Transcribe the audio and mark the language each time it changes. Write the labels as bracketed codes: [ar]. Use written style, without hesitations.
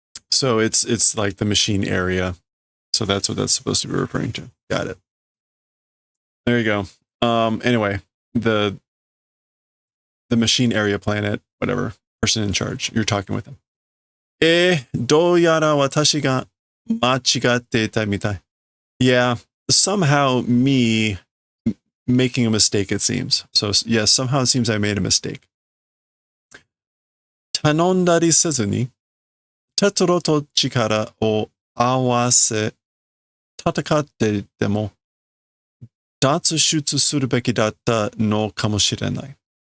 [en] So it's like the machine area. So that's what that's supposed to be referring to. Got it. There you go. Anyway, the machine area planet, whatever, person in charge. You're talking with him. [ja] どうやら私が間違っていたみたい. [en] Yeah, somehow me making a mistake, it seems. So yes, somehow it seems I made a mistake. [ja] 頼んだりせずに、テトロと力を合わせ、戦ってでも、脱出するべきだったのかもしれない。